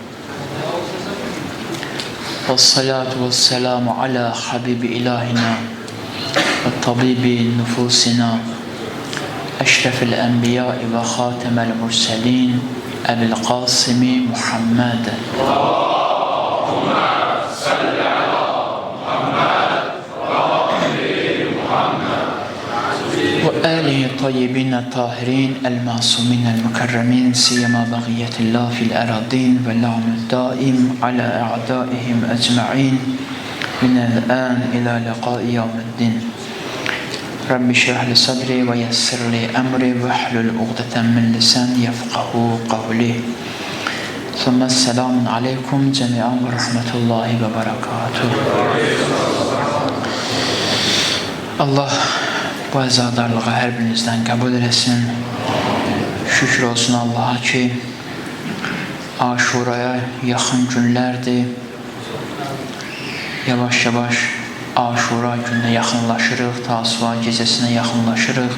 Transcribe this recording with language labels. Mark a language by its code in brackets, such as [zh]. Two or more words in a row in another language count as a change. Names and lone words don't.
[ar] والصلاة والسلام على حبيب إلهنا وطبيب نفوسنا أشرف الأنبياء وخاتم المرسلين أبي القاسم محمد. وآله الطيبين الطاهرين المعصومين المكرمين سيما بقية الله في الأراضين واللعن الدائم على أعدائهم أجمعين من الآن إلى لقاء يوم الدين. رب اشرح لي صدري ويسر لي أمري واحلل عقدة من لساني يفقهوا قولي. ثم السلام عليكم جميعا ورحمة الله وبركاته. [az] Allah bu əzadarlığı hər birinizdən qəbul eləsin. Şükür olsun Allaha ki, Aşuraya yaxın günlərdir. Yavaş-yavaş Aşura gününə yaxınlaşırıq, Tasua gecəsinə yaxınlaşırıq.